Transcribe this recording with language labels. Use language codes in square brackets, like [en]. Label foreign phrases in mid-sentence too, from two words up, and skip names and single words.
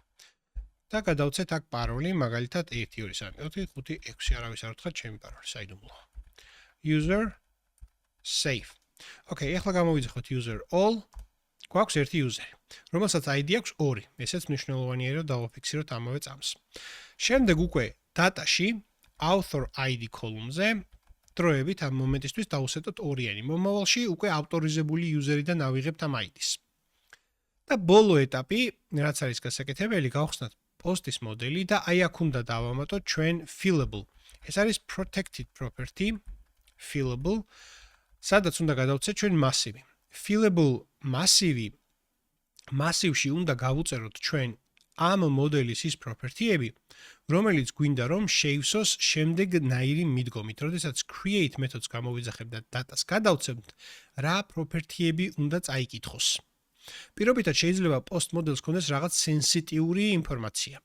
[ka] და გადავცეთ აქ პაროლი, მაგალითად 1 2 3 4 5 6 არავის არ უთხრა ჩემი პაროლი, საიდუმლოა. [en] User save. Okay, [ka] ეხლა გამოვიძახოთ [en] user all. [ka] გვაქვს ერთი user, რომელსაც ID აქვს 2. ესეც მნიშვნელოვანია, რომ დავაფიქსიროთ ამავე წამს. შემდეგ უკვე data-ში [en] author ID column-ზე [ka] დროებით ამ მომენტისთვის დავუსეტოთ 2-იანი. მომავალში უკვე ავტორიზებული user-დან ავიღებთ ამ ID-ს. და ბოლო ეტაპი, რაც არის გასაკეთებელი, გავხსნათ პოსტის მოდელი და აი აქ უნდა დავამატოთ ჩვენ fillable. ეს არის [en] protected property, fillable, [ka] სადაც უნდა გადავცეთ ჩვენ massive. [en] Fillable massive-ში [ka] უნდა გავუწეროთ ჩვენ ამ მოდელის ის property-ები, რომელიც გვინდა რომ შეივსოს შემდეგნაირი მიდგომით. როდესაც create მეთოდს გამოვიძახებ და data-ს გადავცემთ, რა property-ები უნდა წაიკითხოს. პირობითად შეიძლება [en] post models [ka] კონდეს რაღაც სენსიტიური ინფორმაცია.